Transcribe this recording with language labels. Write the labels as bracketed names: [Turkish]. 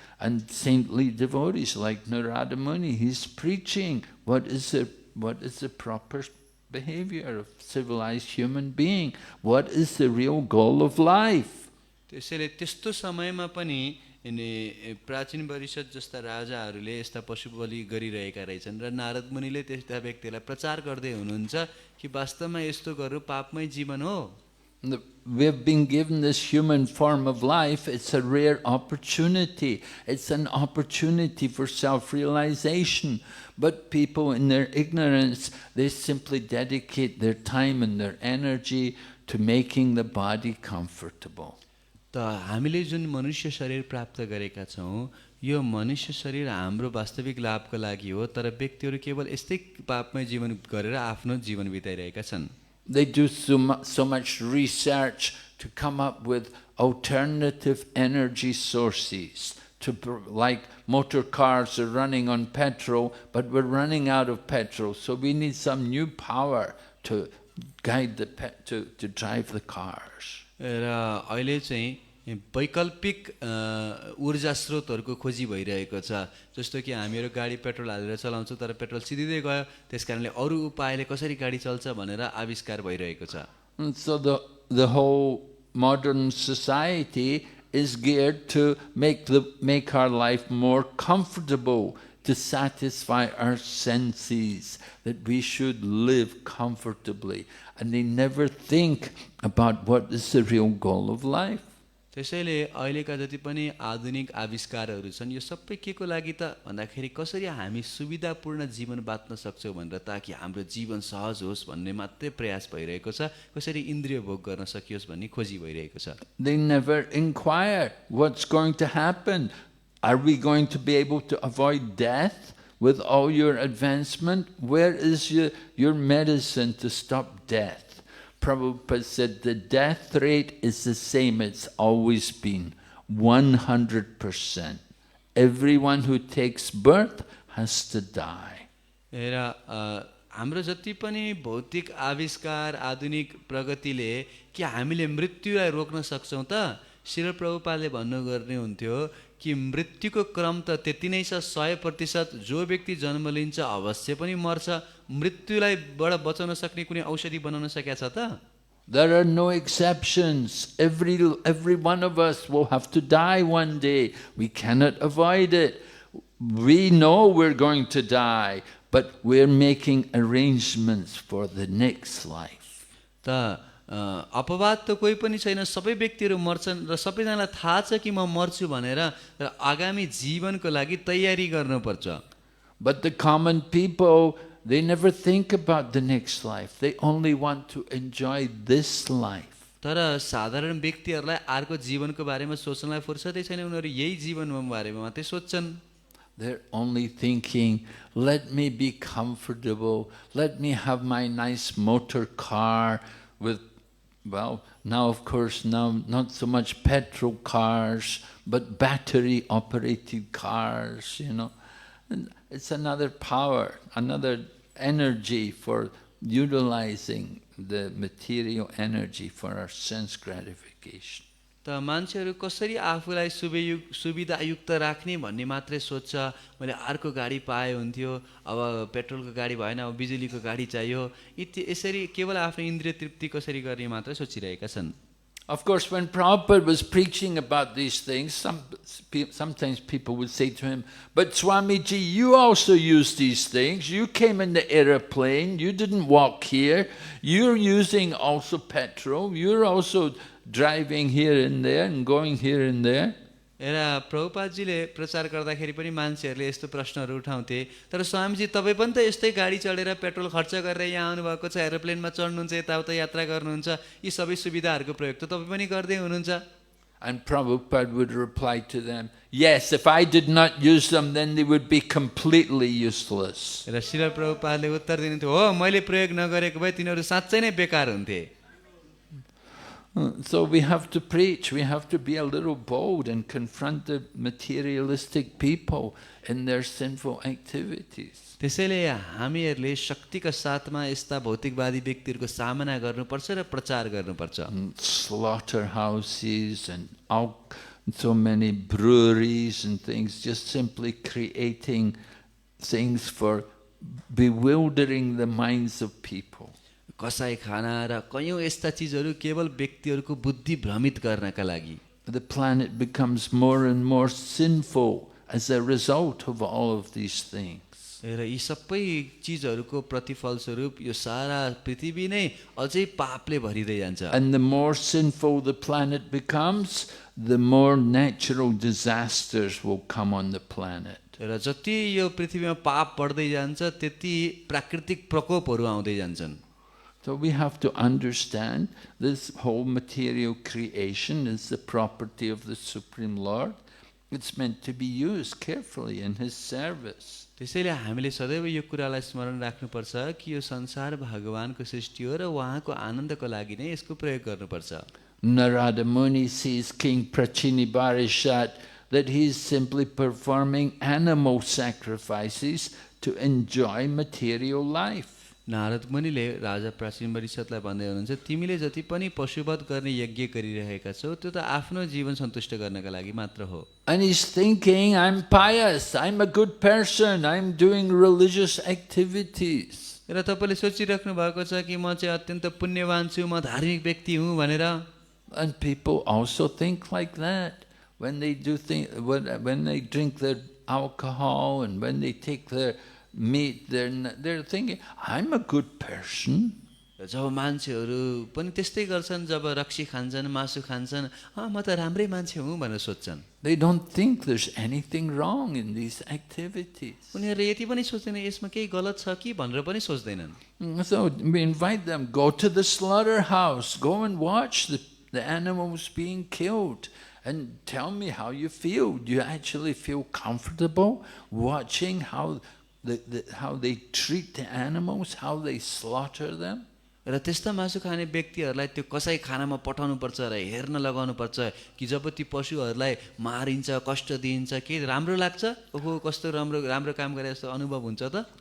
[English] And saintly devotees like Narada Muni, he's preaching what is the proper behavior of civilized human being, what is the real goal of life. [Nepali] त्यसैले त्यस्तो समयमा पनि प्राचीन परिषद जस्ता राजाहरूले यस्ता पशु बलि गरिरहेका रहेछन् र नारद मुनिले त्यस्ता व्यक्तिलाई प्रचार गर्दै हुनुहुन्छ कि वास्तवमा यस्तो गर्नु पापमय जीवन हो। [English] We have been given this human form of life. It's a rare opportunity. It's an opportunity for self-realization. But people in their ignorance, they simply dedicate their time and their energy to making the body comfortable. [Nepali] त हामीले जुन मनुष्य शरीर प्राप्त गरेका छौँ, यो मनुष्य शरीर हाम्रो वास्तविक लाभको लागि हो, तर व्यक्तिहरू केवल यस्तै पापमय जीवन गरेर आफ्नो जीवन बिताइरहेका छन्। [English] They do so much research to come up with alternative energy sources. Like motor cars are running on petrol, but we're running out of petrol, so we need some new power to guide to drive the cars. [Nepali] र अहिले चाहिँ वैकल्पिक ऊर्जा स्रोतहरूको खोजी भइरहेको छ, जस्तो कि हामीहरू गाडी पेट्रोल हालेर चलाउँछौँ तर पेट्रोल सिधिँदै गयो, त्यसकारणले अरू उपायले कसरी गाडी चल्छ भनेर आविष्कार भइरहेको छ। [English] So the whole modern society is geared to make our life more comfortable, to satisfy our senses, that we should live comfortably, and they never think about what is the real goal of life. [Nepali] त्यसैले अहिलेका जति पनि आधुनिक आविष्कारहरू छन्, यो सबै के को लागि त भन्दाखेरि कसरी हामी सुविधापूर्ण जीवन बाँच्न सक्छौँ भनेर, ताकि हाम्रो जीवन सहज होस् भन्ने मात्रै प्रयास भइरहेको छ, कसरी इन्द्रिय भोग गर्न सकियोस् भन्ने खोजी भइरहेको छ। [English] They never inquire what's going to happen. Are we going to be able to avoid death with all your advancement? Where is your medicine to stop death? Prabhupada said the death rate is the same it's always been, 100%. Everyone who takes birth has to die. [Nepali] र हाम्रो जति पनि भौतिक आविष्कार आधुनिक प्रगतिले कि हामीले मृत्युलाई रोक्न सक्छौं त? श्रील प्रभुपादले भन्नु गर्ने हुन्थ्यो कि मृत्युको क्रम त त्यति नै छ 100%। जो व्यक्ति जन्म लिन्छ अवश्य पनि मर्छ। मृत्युलाई बाट बचाउन सक्ने कुनै औषधि बनाउन सकेका छ त? [English] There are no exceptions. Every one of us will have to die one day. We cannot avoid it. We know we're going to die, but we're making arrangements for the next life. [Nepali] त अपवाद त कोही पनि छैन, सबै व्यक्तिहरू मर्छन् र सबैजनालाई थाहा छ कि म मर्छु भनेर, र आगामी जीवनको लागि तयारी गर्नुपर्छ। [English] But the common people, they never think about the next life. They only want to enjoy this life. [Nepali] तर साधारण व्यक्तिहरूलाई अर्को जीवनको बारेमा सोच्नलाई फुर्सदै छैन, उनीहरू यही जीवनको बारेमा मात्रै सोच्छन्। [English] They're only thinking, let me be comfortable, let me have my nice motor car with, well, now of course, now not so much petrol cars, but battery operated cars, you know. And it's another power, another energy for utilizing the material energy for our sense gratification. [Nepali] त मान्छेहरू कसरी आफूलाई सुविधायुक्त राख्ने भन्ने मात्रै सोच्छ। मैले अर्को गाडी पाए हुन्थ्यो, अब पेट्रोलको गाडी भएन, अब बिजुलीको गाडी चाहियो, यसरी केवल आफ्नो इन्द्रिय तृप्ति कसरी गर्ने मात्रै सोचिरहेका छन्। [English] Of course, when Prabhupada was preaching about these things, sometimes people would say to him, but Swamiji, you also use these things. You came in the aeroplane, you didn't walk here, you're using also petrol, you're also driving here and there and going here and there. [Nepali] हेर प्रभुपादजीले प्रचार गर्दाखेरि पनि मान्छेहरूले यस्तो प्रश्नहरू उठाउँथे, तर स्वामीजी तपाईँ पनि त यस्तै गाडी चढेर पेट्रोल खर्च गरेर यहाँ आउनुभएको छ, एरोप्लेनमा चढ्नुहुन्छ, यताउता यात्रा गर्नुहुन्छ, यी सबै सुविधाहरूको प्रयोग त तपाईँ पनि गर्दै हुनुहुन्छ। [English] And Prabhupada would reply to them, yes, if I did not use them, then they would be completely useless. [Nepali] र श्रील प्रभुपादले उत्तर दिनुहुन्थ्यो, हो मैले प्रयोग नगरेको भए तिनीहरू साँच्चै नै बेकार हुन्थे। [English] So we have to preach, we have to be a little bold and confront the materialistic people in their sinful activities. [Nepali] त्यसैले हामीहरूले शक्तिका साथमा यस्ता भौतिकवादी व्यक्तिहरूको सामना गर्नुपर्छ र प्रचार गर्नुपर्छ। [English] Slaughterhouses and so many breweries and things, just simply creating things for bewildering the minds of people. [Nepali] कसाई खाना र कयौं यस्ता चीजहरू केवल व्यक्तिहरूको बुद्धि भ्रमित गर्नका लागि। [English] The planet becomes more and more sinful as a result of all of these things. [Nepali] र यी सबै चीजहरूको प्रतिफल स्वरूप यो सारा पृथ्वी नै अझै पापले भरिदै जान्छ। [English] And the more sinful the planet becomes, the more natural disasters will come on the planet. [Nepali] र जति यो पृथ्वीमा पाप बढ्दै जान्छ त्यति प्राकृतिक प्रकोपहरू आउँदै जान्छन्। [English] So we have to understand this whole material creation is the property of the Supreme Lord. It's meant to be used carefully in His service. [Nepali] त्यसैले हामीले सदैव यो कुरालाई स्मरण राख्नुपर्छ कि यो संसार भगवानको सृष्टि हो र उहाँको आनन्दको लागि नै यसको प्रयोग गर्नुपर्छ। [English] Narada Muni sees King Prachinibarhishat that he is simply performing animal sacrifices to enjoy material life. [Nepali] Narad मुनिले राजा प्राचीन परिषदलाई भन्दै हुनुहुन्छ, तिमीले जति पनि पशुवध गर्ने यज्ञ गरिरहेका छौ त्यो त आफ्नो जीवन सन्तुष्ट गर्नका लागि मात्र हो। [English] And he's thinking, I'm pious, I'm a good person, I'm doing religious activities. [Nepali] र तपाईले सोचिराख्नु भएको छ कि म चाहिँ अत्यन्त पुण्यवान छु, म धार्मिक व्यक्ति हुँ भनेर। [English] And people also think like that when they when they drink their alcohol and when they take their meat, they're thinking, I'm a good person. [Nepali] जब मान्छेहरू पनि त्यस्तै गर्छन्, जब रक्सी खान्छन्, मासु खान्छन्, म त राम्रै मान्छे हुँ भनेर सोच्छन्। [English] They don't think there's anything wrong in these activities. [Nepali] उनीहरूले यति पनि सोच्दैन यसमा केही गलत छ कि भनेर पनि सोच्दैनन्। [English] So we invite them, go to the slaughterhouse, go and watch the animals being killed and tell me how you feel. Do you actually feel comfortable watching how they treat the animals, how they slaughter them? [Nepali] र त्यस्ता मासु खाने व्यक्तिहरूलाई त्यो कसाई खानामा पठाउनु पर्छ र हेर्न लगाउनु पर्छ कि जब ती पशुहरूलाई मारिन्छ, कष्ट दिइन्छ, के राम्रो लाग्छ? ओहो कस्तो राम्रो काम गरे जस्तो अनुभव हुन्छ त?